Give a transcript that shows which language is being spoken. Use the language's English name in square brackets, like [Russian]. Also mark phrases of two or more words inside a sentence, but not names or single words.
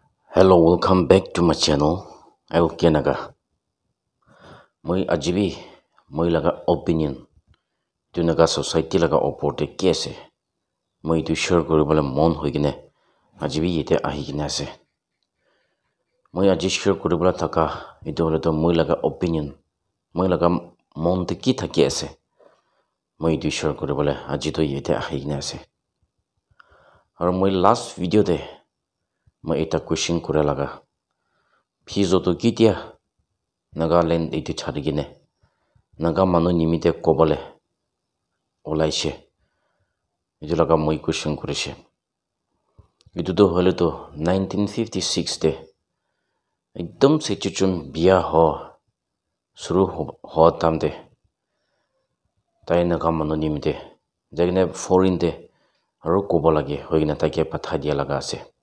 [English] Hello, welcome back to my channel. [Naga Pidgin] Naga. Moi ajibi moi laga opinion. Tu naga society laga oporte kese. Moi tu share koribole mon hoigine. Ajibi yete ahi kine ase. Moi aji share koribole taka itu hole to moi laga opinion. Moi laga mon te ki thaki ase. Moi tu share koribole aji to yete ahi kine ase. Aru moi [English] last video [Naga Pidgin] de moi eta question kore laga. Fizo to kitia Nagaland itu chari gine Naga manu nimite kobole olaishe itu laga moi question kurishe itu to hole to 1956 de ekdom situation biya ho shuru ho tamde tai naga manu nimite jagine foreign de aru kobolage hoigina take patha dia laga ase